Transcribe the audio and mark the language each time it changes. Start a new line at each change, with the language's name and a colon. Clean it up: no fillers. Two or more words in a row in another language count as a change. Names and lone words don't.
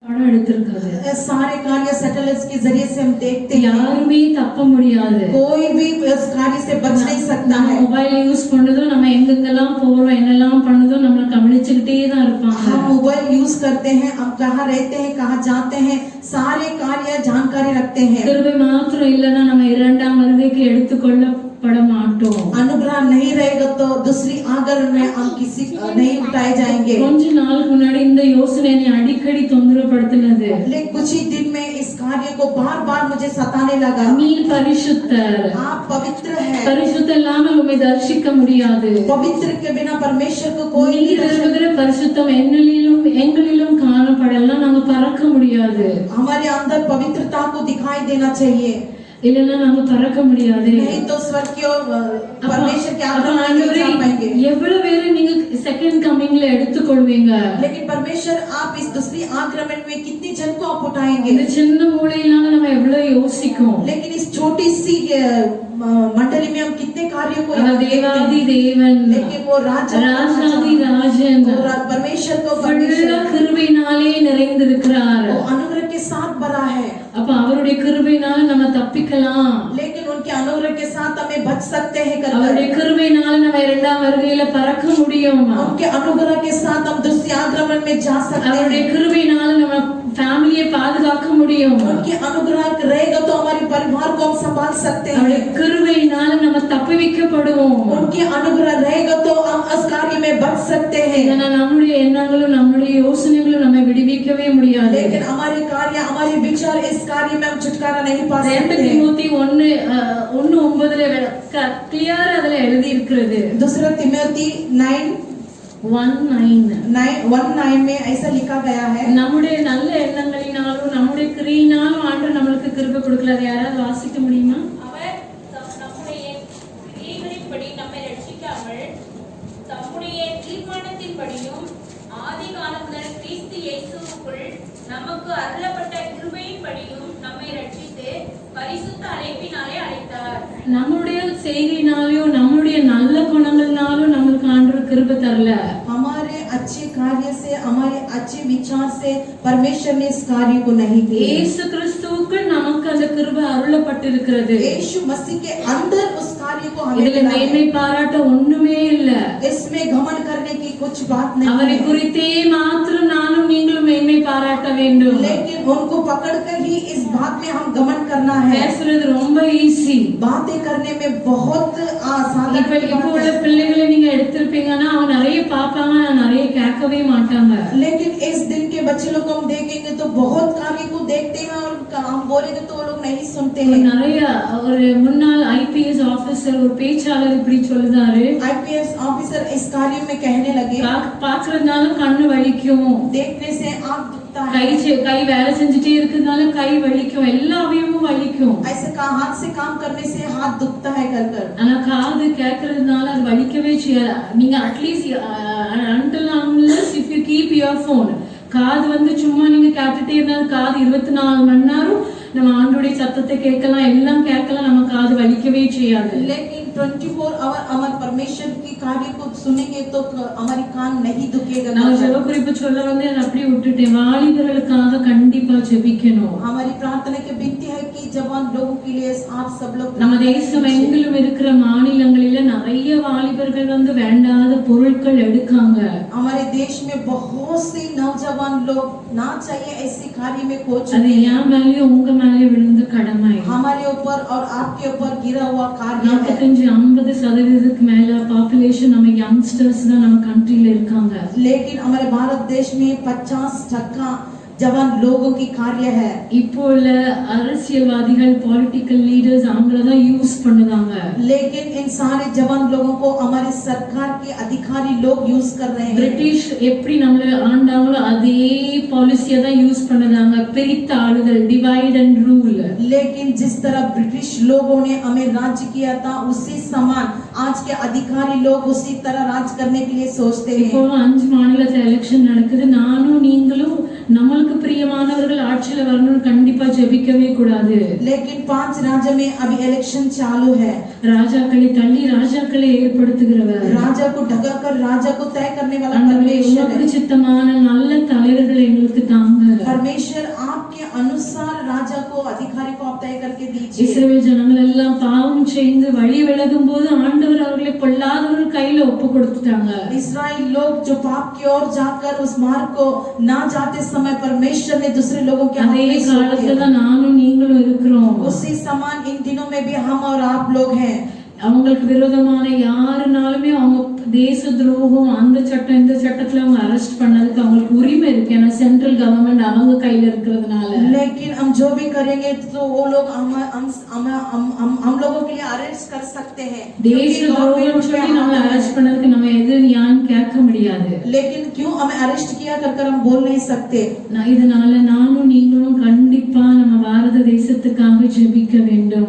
Hindi: सारे कार्य सैटेलाइट्स के जरिए से हम देखते हैं,
Tamil: யாருமே தப்ப முடியாது,
Hindi: कोई भी इस कार्य से बच नहीं सकता है।
English: mobile use
Tamil: பண்ணதோ நம்ம எங்கெங்கெல்லாம் போறோம் என்னெல்லாம் பண்ணதோ நம்ம கவனிச்சிட்டே தான் இருப்பாங்க।
Hindi: हम मोबाइल यूज करते हैं, हम कहां रहते हैं, कहां जाते हैं, सारे कार्य जानकारी रखते हैं।
Tamil: கிருபை மாத்திரம் இல்லனா நம்ம இரண்டாம் வருகைக்கு எடுத்துக்கொள்ளப்பட மாட்டோம்।
Hindi: अनुग्रह नहीं रहेगा तो दूसरी आगमन में हम किसी नहीं उठाए जाएंगे।
Tamil: கொஞ்ச நாளுக்கு முன்னாடி இந்த யோசனை என்னை அடிக்கடி தொந்தரப்படுத்தினது।
Hindi: लेकिन कुछ ही दिन में इस कार्य को बार-बार मुझे सताने लगा।
Tamil: நீர் பரிசுத்தர்,
Hindi: आप पवित्र हैं,
Tamil: பரிசுத்த இல்லாமல் உம்மை தரிசிக்க முடியாது।
Hindi: पवित्र के बिना परमेश्वर को कोई नहीं दर्शन।
Tamil: நீர் பரிசுத்தம் எங்களிலும் காணப்படலாம், நாம பறக்க முடியாது।
Hindi: हमारे अंदर पवित्रता को दिखाई देना चाहिए,
Tamil: இல்லனா நாம பறக்க முடியாது।
Hindi: नहीं तो स्वर्ग की ओर परमेश्वर के आगमन में नहीं जा पाएंगे।
Tamil: எவ்வளவு பேரை நீங்க
English: second comingல
Tamil: எடுத்துக்கொள்வீங்க?
Hindi: लेकिन परमेश्वर आप इस दूसरी आगमन में कितनी जन को आप उठाएंगे?
Tamil: இந்த சின்ன மூளையில நம்ம எவ்வளவு யோசிக்கும்,
Hindi: लेकिन इस छोटी सी मंडली में हम कितने कार्यों को
Tamil: தேவாதி தேவன்,
Hindi: लेकिन वो
Tamil: ராஜாதி ராஜன்
Hindi: परमेश्वर को
Tamil: கிருபையினாலே நிறைந்திருக்கிறார்,
Hindi: वो अनुग्रह के साथ भरा है।
Tamil: அப்ப அவருடைய கிருபையினால நம்ம தப்பிக்கலாம்,
Hindi: लेकिन उनके अनुग्रह के साथ हमें बच सकते हैं।
Tamil: அவருடைய கிருபையினால நம்ம இரண்டாம் வருகையில பறக்க முடியும்,
Hindi: उनके अनुग्रह के साथ हम दूसरे आगमन में जा सकते हैं।
Tamil: அவருடைய கிருபையினால நம்ம ஃபேமிலியை பாதுகாக்க முடியும்,
Hindi: उनके अनुग्रह रहेगा तो हमारे परिवार को हम संभाल सकते हैं।
Tamil: அவருடைய கிருபையினால நம்ம தப்பிவிக்கப்படுவோம்,
Hindi: उनके अनुग्रह रहेगा तो हम इस कार्य में बच सकते हैं।
Tamil: நம்முடைய எண்ணங்களும் நம்முடைய யோசனைகளும் நம்மை விடுவிக்கவே முடியாது।
Hindi: लेकिन हमारे कार्य हमारे विचार इस कार्य में हम छुटकारा नहीं पा सकते।
Tamil: तीमुथी 1:9 கிளியரா அதுல எழுதி இருக்கிறது।
Hindi: दूसरा तिमोथी 9:1 में ऐसा लिखा गया है,
Tamil: நம்முடைய நல்ல எண்ணங்களினாலும் நம்முடைய கிரியையினாலும் ஆண்டவர் நமக்கு கிருபை கொடுக்கல। யாராவது வாசிக்க முடியுமா? அவர் நம்முடைய கிரியைகளின்படி நம்மை ரட்சிக்காமல் தம்முடைய தீர்மானத்தின்படியும் ஆதி காலம் முதல் கிறிஸ்து இயேசுவுக்குள் நமக்கு அருளப்பட்ட கிருபையின்படியும் நம்மை ரட்சித்து பரிசுத்த அழைப்பினாலே அழைத்தார்। நம்முடைய செய்கையினாலும் நம்முடைய நல்ல குணங்கள்னாலும் நமக்கு ஆண்டவர் கிருபை தரல।
Hindi: हमारे अच्छे कार्य से, हमारे अच्छे विचार से परमेश्वर ने इस कार्य को नहीं दिया।
Tamil: இயேசு கிறிஸ்துவுக்குள் நமக்கு அந்த கிருபை அருளப்பட்டிருக்கிறது।
Hindi: यीशु मसीह के अंदर उस कार्य को हमें
Tamil: இதுல மேன்மை பாராட்ட ஒண்ணுமே இல்ல,
Hindi: इसमें घमंड करने की कुछ बात नहीं
Tamil: அவரை
Hindi: है।
Tamil: குறித்தே மாத்திரம் நானும் நீங்களும் மேன்மை பாராட்ட வேண்டும்।
Hindi: लेकिन उनको पकड़कर ही इस बात में हम घमंड करना है।
Tamil: பேசுறது ரொம்ப ஈஸி,
Hindi: बातें करने में बहुत आसान है।
Tamil: இப்போ உள்ள பிள்ளைகளை நீங்க எடுத்திருப்பீங்கன்னா அவங்க நிறைய பாப்பாங்க, நிறைய கேட்கவே மாட்டாங்க।
Hindi: लेकिन इस दिन के बच्चे लोग हम देखेंगे तो बहुत कार्य को देखते हैं और हम बोलेंगे तो वो लोग नहीं सुनते हैं।
Tamil: நிறைய ஒரு முன்னாள் IPS ஆபீசர் ஒரு பேச்சாளர் இப்படி சொல்றாரு,
Hindi: IPS ऑफिसर इस कार्य में कहने लगे,
Tamil: பாக்குறதுனால கண்ணு வலிக்கும்,
Hindi: देखने से आंख दुखता है,
Tamil: கை வேலை செஞ்சுட்டே இருக்கிறதுனால கை வலிக்கும், எல்லா அவயமும் வலிக்கும்,
Hindi: ऐसे का हाथ से काम करने से हाथ दुखता है कर
Tamil: ஆனா காது கேட்கறதுனால அது வலிக்கவே செய்யாது। நீங்க அட்லீஸ்ட்
English: until unless if you keep your phone,
Tamil: காது வந்து சும்மா நீங்க கேட்டுட்டே இருந்தாலும் காது 24 மணி நேரம் நம்ம ஆண்டோடைய சத்தத்தை கேட்கலாம், எல்லாம் கேட்கலாம், நம்ம காது வலிக்கவே செய்யாது।
Hindi: लेकिन 24 आवर हमारे परमेश्वर की कार्य को सुनेंगे तो हमारी कान नहीं दुखेगा।
Tamil: நான் ஜெப குறிப்பு சொல்ல வந்து அப்படி விட்டுட்டேன்। வாலிபர்களுக்காக கண்டிப்பா ஜெபிக்கணும்।
Hindi: हमारी प्रार्थना की विनती है कि जवान लोगों के लिए आप सब लोग,
Tamil: நம்ம தேசம் எங்கிலும் இருக்கிற மாநிலங்களில நிறைய வாலிபர்கள் வந்து வேண்டாத பொருட்கள் எடுக்காங்க।
Hindi: हमारे देश में बहुत से नौजवान लोग ना चाहिए ऐसे कार्य में कोच,
Tamil: அது ஏன் மேலயும் உங்க மேலயும் விழுந்து கடமை,
Hindi: हमारे ऊपर और आपके ऊपर गिरा हुआ कार्य है।
Tamil: 45-50% மேல பாப்புலேஷன் நம்ம யங்ஸ்டர்ஸ் தான் நம்ம கண்ட்ரில இருக்காங்க।
Hindi: लेकिन हमारे भारत देश में 50% जवान लोगों की कार्य है।
Tamil: இப்போ உள்ள அரசியல்வாதிகள்
English: political leaders
Tamil: அவங்கள தான் யூஸ் பண்ணுவாங்க।
Hindi: लेकिन इन सारे जवान लोगों को हमारे सरकार के अधिकारी लोग यूज कर रहे हैं।
Tamil: பிரிட்டிஷ் எப்படி நம்மள ஆண்டாங்களோ அதே பாலிசியை தான் யூஸ் பண்ணுறாங்க, பிரித்து ஆளுதல்,
English: divide and rule.
Hindi: लेकिन जिस तरह ब्रिटिश लोगों ने हमें राज्य किया था उसी समान आज के अधिकारी लोग उसी तरह राज करने के लिए सोचते हैं।
Tamil: இப்போ 5 மாநிலத்துல எலெக்ஷன் நடக்குது, நானும் நீங்களும் நம்மளுக்கு நமக்கு பிரியமானவர்கள் ஆட்சியில வரணும்னு கண்டிப்பா ஜெபிக்கவே கூடாது.
Hindi: लेकिन 5 राज्य में अभी इलेक्शन चालू है.
Tamil: ராஜாக்களை தள்ளி ராஜாக்களை ஏற்படுத்துகிறவர்,
Hindi: राजा को ढकाकर राजा को तय करने वाला
Tamil: ஆண்டவரே
Hindi: परमेश्वर
Tamil: உமக்கு
Hindi: है.
Tamil: சித்தமான நல்ல தலைவர்களை எங்களுக்கு தாங்க.
Hindi: परमेश्वर आपके अनुसार राजा को अधिकारी को आप तय करके दीजिए.
Tamil: இஸ்ரவேல் ஜனங்கள் எல்லாம் பாவம் செய்து வழி விலகும் போது ஆண்டவர் அவர்களை பொல்லாதவர்கள் கையில ஒப்பு கொடுத்துட்டாங்க.
Hindi: इस्राएल लोग जो पाप की ओर जाकर उस मार्ग को ना जाते समय परमेश्वर ने दूसरे लोगों के हाथ
Tamil: அதே
Hindi: में सौंप
Tamil: காலத்துல
Hindi: दिया.
Tamil: தான் நானும் நீங்களும் இருக்கிறோம்.
Hindi: उसी समान इन दिनों में भी हम और आप लोग हैं.
Tamil: அவங்களுக்கு விரோதமான யாருனாலுமே அவங்க தேச துரோகம் அந்த சட்டம் இந்த சட்டத்துல அவங்க அரெஸ்ட் பண்ணதுக்கு அவங்களுக்கு உரிமை இருக்கு. ஏன்னா
English: central government
Tamil: அவங்க கையில இருக்கிறதுனால.
Hindi: लेकिन हम जो भी करेंगे तो वो लोग हम लोगों के लिए अरेस्ट कर सकते हैं.
Tamil: தேச துரோகம் சொல்லி நம்ம அரெஸ்ட் பண்ணதுக்கு நம்ம எதிர் யான்னு கேட்க முடியாது.
Hindi: लेकिन क्यों हमें अरेस्ट किया कर हम बोल नहीं सकते.
Tamil: இதனால நானும் நீங்களும் கண்டிப்பா நம்ம பாரத தேசத்துக்காக ஜெபிக்க வேண்டும்.